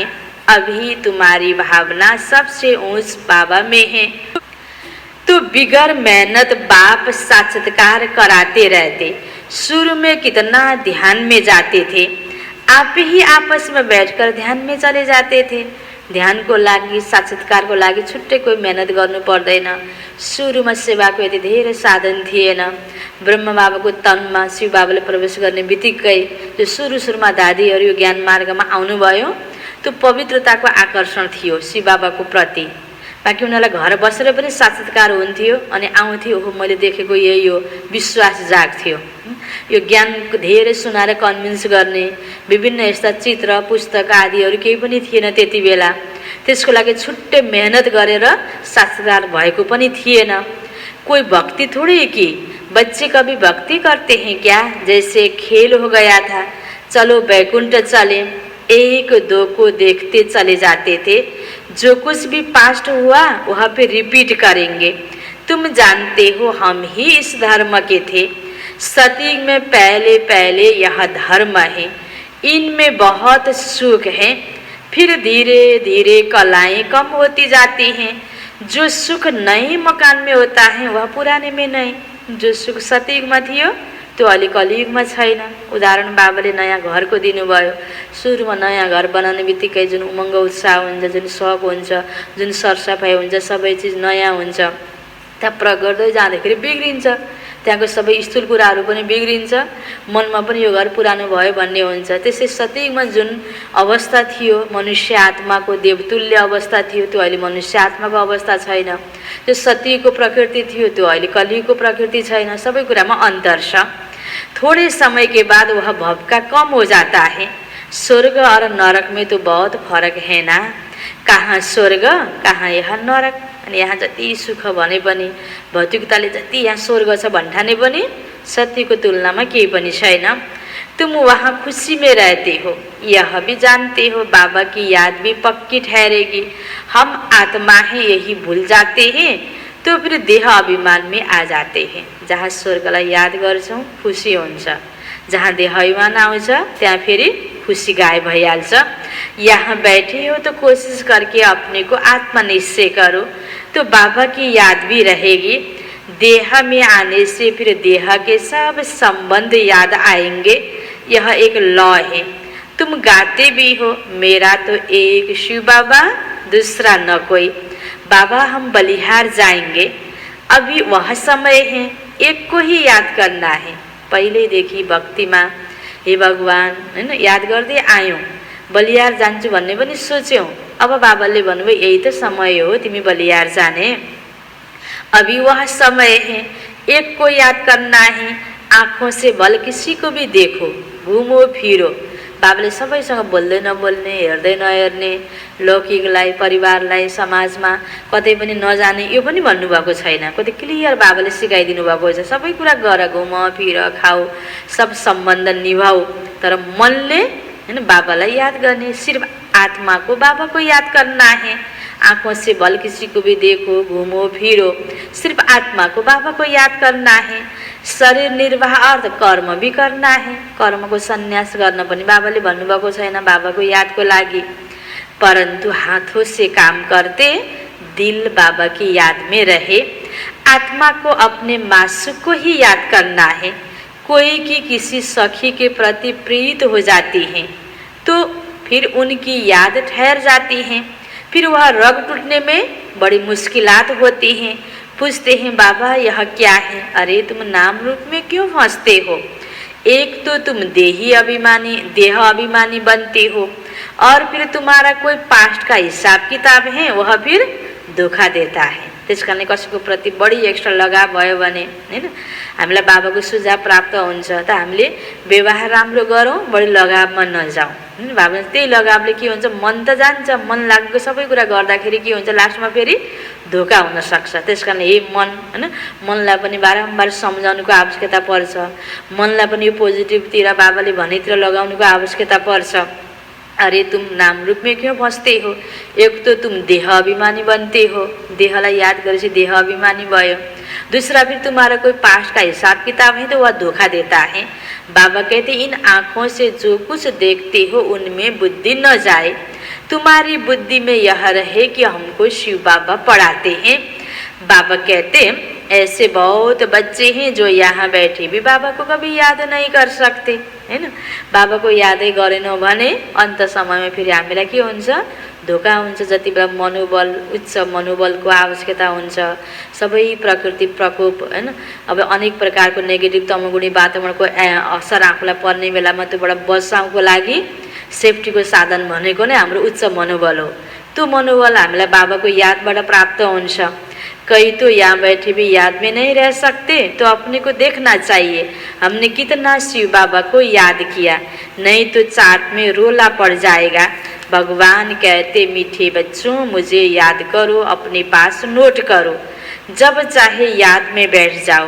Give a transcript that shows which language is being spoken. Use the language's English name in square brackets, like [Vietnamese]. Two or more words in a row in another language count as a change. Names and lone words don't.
[Hindi] अभी तुम्हारी भावना सबसे ऊंच बाबा में है, तो बिगर मेहनत बाप साक्षात्कार कराते रहते। शुरू में कितना ध्यान में जाते थे, आप ही आपस में बैठकर ध्यान में चले जाते थे। [Nepali] ध्यान को लागि साक्षात्कार को लागि छुट्टै कोही मेहनत गर्नु पर्दैन। सुरुमा सेवाको यति धेरै साधन थिएन। ब्रह्म बाबाको तनमा शिव बाबाले प्रवेश गर्ने बित्तिकै जो सुरुमा दादीहरू यो ज्ञान मार्गमा आउनुभयो, त्यो पवित्रताको आकर्षण थियो शिव बाबाको प्रति। बाँकी उनीहरूलाई घर बसेर पनि साक्षात्कार हुन्थ्यो अनि आउँथ्यो, ओहो मैले देखेको यही हो, विश्वास जाग्थ्यो। यो ज्ञान धेरै सुनाएर कन्भिन्स गर्ने विभिन्न यस्ता चित्र पुस्तक आदिहरू केही पनि थिएन त्यति बेला। त्यसको लागि छुट्टै मेहनत गरेर साक्षात्कार भएको पनि थिएन। [Hindi] कोई भक्ति थोड़ी कि बच्चे कभी भक्ति करते हैं क्या, जैसे खेल हो गया था, चलो बैकुंठ चले, एक दो को देखते चले जाते थे। जो कुछ भी पास्ट हुआ वहाँ पे रिपीट करेंगे। तुम जानते हो हम ही इस धर्म के थे। सतयुग में पहले पहले यह धर्म है, इनमें बहुत सुख है, फिर धीरे धीरे कलाएं कम होती जाती हैं। जो सुख नए मकान में होता है वह पुराने में नहीं। जो सुख सतयुग में [Nepali] थियो त्यो अहिले कलियुगमा छैन। उदाहरण बाबाले नयाँ घरको दिनुभयो। सुरुमा नयाँ घर बनाउने बित्तिकै जुन उमङ्ग उत्साह हुन्छ, जुन शौक हुन्छ, जुन सरसफाइ हुन्छ, सबै चिज नयाँ हुन्छ। त्यहाँ प्रयोग गर्दै जाँदाखेरि बिग्रिन्छ, त्यहाँको सबै स्थूल कुराहरू पनि बिग्रिन्छ, मनमा पनि यो घर पुरानो भयो भन्ने हुन्छ। त्यसै सतयुगमा जुन अवस्था थियो, मनुष्य आत्माको देवतुल्य अवस्था थियो, त्यो अहिले मनुष्य आत्माको अवस्था छैन। जो सतयुगको प्रकृति थियो त्यो अहिले कलियुगको प्रकृति छैन। सबै कुरामा अन्तर छ। [Hindi] थोड़े समय के बाद वह भव का कम हो जाता है। स्वर्ग और नरक में तो बहुत फरक है ना, कहाँ स्वर्ग कहाँ यहाँ नरक। [Nepali] अनि यहाँ जति सुख भने पनि, भौतिकताले जति यहाँ स्वर्ग छ भन्ठाने पनि सत्यको तुलनामा केही पनि छैन। [Hindi] तुम वहाँ खुशी में रहते हो, यह भी जानते हो बाबा की याद भी पक्की ठहरेगी। हम आत्मा है यही भूल जाते हैं तो फिर देह अभिमान में आ जाते हैं। [Nepali] जहाँ स्वर्गलाई याद गर्छौँ खुसी हुन्छ, जहाँ देह अभिमान आउँछ त्यहाँ फेरि खुशी गायब भइहाल्छ। [Hindi] यहाँ बैठे हो तो कोशिश करके अपने को आत्मा निश्चय करो तो बाबा की याद भी रहेगी। देह में आने से फिर देह के सब संबंध याद आएंगे। यह एक लॉ है। तुम गाते भी हो, मेरा तो एक शिव बाबा, दूसरा न कोई। बाबा हम बलिहार जाएंगे, अभी वह समय है, एक को ही याद करना है। [Nepali] पहिले देखि भक्तिमा हे भगवान हैन याद गर्दै आयौँ, बलिहार जान्छु भन्ने पनि सोच्यौँ। अब बाबाले भन्नुभयो यही त समय हो तिमी बलिहार जाने, [Hindi] अभी वह समय है, एक को याद करना है। आँखों से भल किसी को भी देखो, घुमो फिरो। [Nepali] बाबाले सबैसँग बोल्दै नबोल्ने, हेर्दै नहेर्ने, लौकिकलाई, परिवारलाई, समाजमा कतै पनि नजाने यो पनि भन्नुभएको छैन। कति क्लियर बाबाले सिकाइदिनु भएको छ। सबै कुरा गर, घुम फिर, खाऊ, सब सम्बन्ध निभाऊ, तर मनले हैन बाबालाई याद गर्ने। [Hindi] सिर्फ आत्मा को बाबा को याद करना है। आँखों से भल किसी को भी देखो, घूमो फिरो, सिर्फ आत्मा को बाबा को याद करना है। शरीर निर्वाह अर्थ कर्म भी करना है। [Nepali] कर्म को संन्यास गर्न पनि बाबाले भन्नुभएको छैन बाबाको यादको लागि। [Hindi] परंतु हाथों से काम करते दिल बाबा की याद में रहे। आत्मा को अपने मासूक को ही याद करना है। कोई की किसी सखी के प्रति प्रीत हो जाती है तो फिर उनकी याद ठहर जाती है। फिर वह रग टूटने में बड़ी मुश्किलात होती हैं। पूछते हैं बाबा यह क्या है? अरे तुम नाम रूप में क्यों फंसते हो? एक तो तुम देह अभिमानी बनते हो और फिर तुम्हारा कोई पास्ट का हिसाब किताब है वह फिर धोखा देता है। [Nepali] त्यस कारणले कसैको प्रति बढी एक्स्ट्रा लगाव भयो भने हैन हामीलाई बाबाको सुझाव प्राप्त हुन्छ त हामीले व्यवहार राम्रो गरौँ, बढी लगावमा नजाउँ। बाबा त्यही लगावले के हुन्छ मन त जान्छ, मन लागेको सबै कुरा गर्दाखेरि के हुन्छ लास्टमा फेरि धोका हुन सक्छ। त्यसकारण हे मन हैन मनलाई पनि बारम्बार सम्झाउनुको आवश्यकता पर्छ। मनलाई पनि यो पोजिटिभतिर बाबाले भनेतिर लगाउनुको आवश्यकता पर्छ। [Hindi] अरे तुम नाम रूप में क्यों फंसते हो? एक तो तुम देह अभिमानी बनते हो, [Nepali] देहलाई याद गरेपछि देह अभिमानी भयो। [Hindi] दूसरा फिर तुम्हारा कोई पास्ट का हिसाब किताब है तो वह धोखा देता है। बाबा कहते इन आँखों से जो कुछ देखते हो उनमें बुद्धि न जाए। तुम्हारी बुद्धि में यह रहे कि हमको शिव बाबा पढ़ाते हैं। बाबा कहते ऐसे बहुत बच्चे हैं जो यहाँ बैठे भी बाबा को कभी याद नहीं कर सकते हैन। [Nepali] बाबा को यादै गरेनौँ भने अन्त समयमा फेरि हामीलाई के हुन्छ धोका हुन्छ। जति बेला मनोबल उच्च मनोबलको आवश्यकता हुन्छ, सबै प्रकृति प्रकोप हैन अब अनेक प्रकारको नेगेटिभ तमोगुणी वातावरणको असर आफूलाई पर्ने बेलामा त्योबाट बचाउको लागि सेफ्टीको साधन भनेको नै हाम्रो उच्च मनोबल हो। त्यो मनोबल हामीलाई बाबाको यादबाट प्राप्त हुन्छ। [Hindi] कई तो यहाँ बैठे भी याद में नहीं रह सकते तो अपने को देखना चाहिए हमने कितना शिव बाबा को याद किया, नहीं तो चाट में रोला पड़ जाएगा। भगवान कहते मीठे बच्चों मुझे याद करो, अपने पास नोट करो, जब चाहे याद में बैठ जाओ।